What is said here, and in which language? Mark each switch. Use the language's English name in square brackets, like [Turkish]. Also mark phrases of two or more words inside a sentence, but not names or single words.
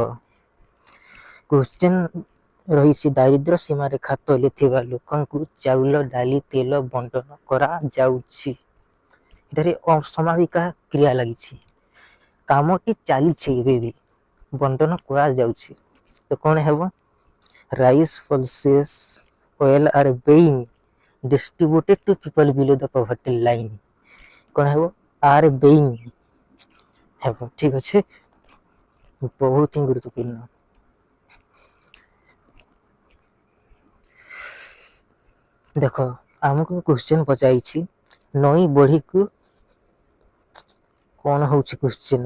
[Odia] କ୍ୱେଶ୍ଚିନ୍ ରହିଛି, ଦାରିଦ୍ର୍ୟ ସୀମାରେଖା ତଳେ ଥିବା ଲୋକଙ୍କୁ ଚାଉଳ, ଡାଲି, ତେଲ ବଣ୍ଟନ କରାଯାଉଛି। ଏଠାରେ ଅସମାବିକା କ୍ରିୟା ଲାଗିଛି, କାମଟି ଚାଲିଛି, ଏବେ ବି ବଣ୍ଟନ କରାଯାଉଛି। ତ କ'ଣ ହେବ? [English] rice, pulses, oil are being distributed to people below the poverty line। [Odia] କ'ଣ ହେବ? [English] are being [Odia] ହେବ। ଠିକ୍ ଅଛି, ବହୁତ ହିଁ ଗୁରୁତ୍ୱପୂର୍ଣ୍ଣ। ଦେଖ, ଆମକୁ କ୍ୱେଶ୍ଚିନ୍ ପଚାରିଛି, ନଈ ବଢ଼ିକୁ କ'ଣ ହେଉଛି କ୍ୱେଶ୍ଚିନ୍?